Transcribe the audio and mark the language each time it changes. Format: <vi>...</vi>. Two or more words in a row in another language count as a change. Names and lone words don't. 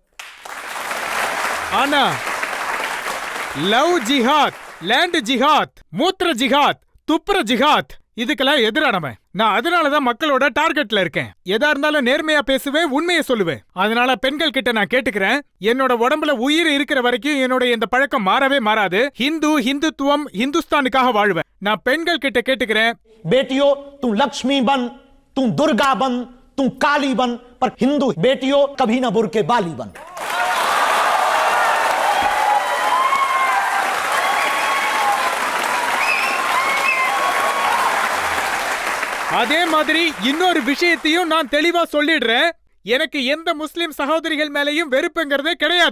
<ta>ஆனா லவ் ஜிஹாத், லேண்ட் ஜிஹாத், மூத்திர ஜிஹாத், துப்புர ஜிஹாத் இதுக்கெல்லாம் எதிரானவன். நான் அதனாலதான் மக்களோட டார்கெட்ல இருக்கேன். எதா இருந்தாலும் நேர்மையா பேசுவேன், உண்மையை சொல்லுவேன். அதனால பெண்கள் கிட்ட நான் கேட்டுக்கிறேன், என்னோட உடம்புல உயிர் இருக்கிற வரைக்கும் என்னோட இந்த பழக்கம் மாறவே மாறாது. ஹிந்துத்துவம், ஹிந்துஸ்தானுக்காக வாழ்வேன். நான் பெண்கள் கிட்ட கேட்டுக்கிறேன்,</ta> <hi>बेटियों तुम लक्ष्मी बन, तुम दुर्गा बन, तुम काली बन, पर हिंदू बेटियों कभी ना बुर्के बाली बन.</hi> <ta>அதே மாதிரி இன்னொரு விஷயத்தையும் நான் தெளிவா சொல்லிடுறேன். எனக்கு எந்த முஸ்லிம் சகோதரிகள் மேலையும் வெறுப்புங்கிறதே கிடையாது.</ta>